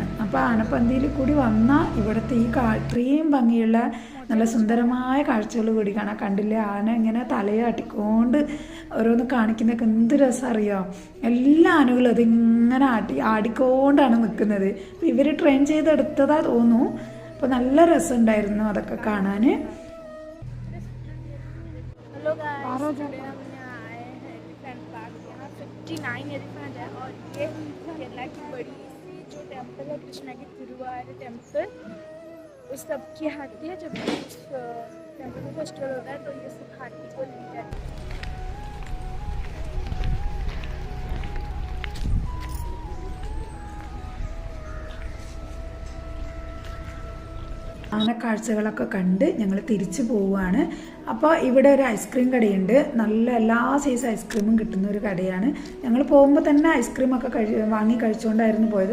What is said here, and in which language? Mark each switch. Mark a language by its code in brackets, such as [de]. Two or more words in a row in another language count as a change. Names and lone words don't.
[ml] അപ്പോൾ ആനപ്പന്തിയിൽ കൂടി വന്നാൽ ഇവിടുത്തെ ഈ ഇത്രയും ഭംഗിയുള്ള നല്ല സുന്ദരമായ കാഴ്ചകൾ കൂടി കാണാം. കണ്ടില്ലേ, ആന ഇങ്ങനെ തലയാട്ടിക്കൊണ്ട് ഓരോന്ന് കാണിക്കുന്നതൊക്കെ എന്ത് രസം അറിയാം. എല്ലാ ആനകളും അതിങ്ങനെ ആടിക്കൊണ്ടാണ് നിൽക്കുന്നത്. അപ്പോൾ ഇവർ ട്രെയിൻ ചെയ്തെടുത്തതാ തോന്നുന്നു. അപ്പോൾ നല്ല രസമുണ്ടായിരുന്നു അതൊക്കെ കാണാൻ. [hi] केरला की बड़ी सी जो टेम्पल है, कृष्णा की गुरुवायूर टेम्पल, उस सब की हाथी है। जब टेम्पल में फेस्टिवल होता है तो ये सब हाथी को ले जाते हैं। [ml] ആനക്കാഴ്ചകളൊക്കെ കണ്ട് ഞങ്ങൾ തിരിച്ചു പോവുകയാണ്. അപ്പോൾ ഇവിടെ ഒരു ഐസ്ക്രീം കടയുണ്ട്. നല്ല എല്ലാ സൈസ് ഐസ്ക്രീമും കിട്ടുന്ന ഒരു കടയാണ്. ഞങ്ങൾ പോകുമ്പോൾ തന്നെ ഐസ്ക്രീമൊക്കെ വാങ്ങി കഴിച്ചുകൊണ്ടായിരുന്നു പോയത്.